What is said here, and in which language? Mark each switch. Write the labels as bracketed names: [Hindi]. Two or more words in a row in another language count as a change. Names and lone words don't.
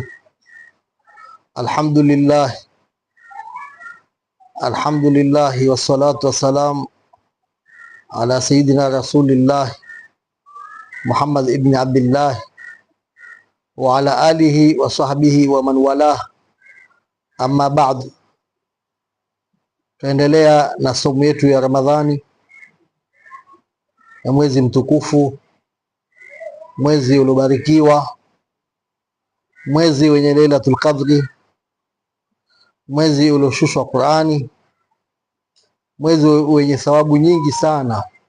[Arabic] الحمد لله، الحمد لله والصلاة والسلام على سيدنا رسول الله محمد بن عبد الله وعلى آله وصحبه ومن والاه، أما بعد. [Swahili] Tuendelea na somo yetu ya Ramadhani ya mwezi mtukufu, mwezi uliobarikiwa, mwezi wenye Lailatul Qadri, mwezi ulioshushwa Qur'ani, mwezi wenye thawabu nyingi sana.